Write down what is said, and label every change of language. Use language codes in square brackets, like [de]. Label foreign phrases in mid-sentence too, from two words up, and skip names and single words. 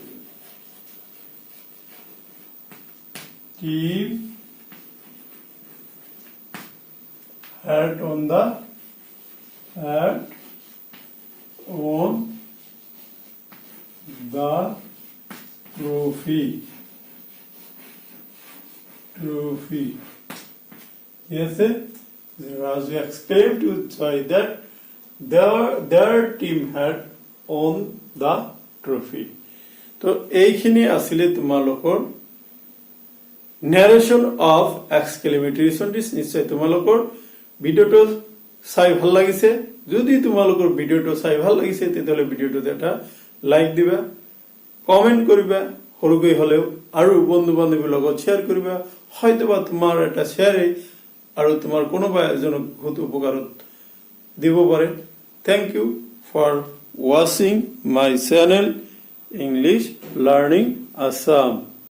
[en] team had won the trophy. Yes, Raju exclaimed with joy that their team had won the trophy. [as] তো এইখিনি আছিলে তোমালোকৰ [en] narration of exclamatory sentence. [as] নিশ্চয় তোমালোকৰ ভিডিওটো চাই ভাল লাগিছে। যদি তোমালোকৰ ভিডিওটো চাই ভাল লাগিছে তেতিয়াহ'লে ভিডিওটোত এটা লাইক দিবা, কমেন্ট কৰিবা, সৰুকৈ হলেও, আৰু বন্ধু বান্ধৱীৰ লগত শ্বেয়াৰ কৰিবা। হয়তোবা তোমাৰ এটা শ্বেয়াৰে আৰু তোমাৰ কোনোবা এজনক বহুত উপকাৰত দিব পাৰে। [en] thank you for watching my channel. English learning Assam.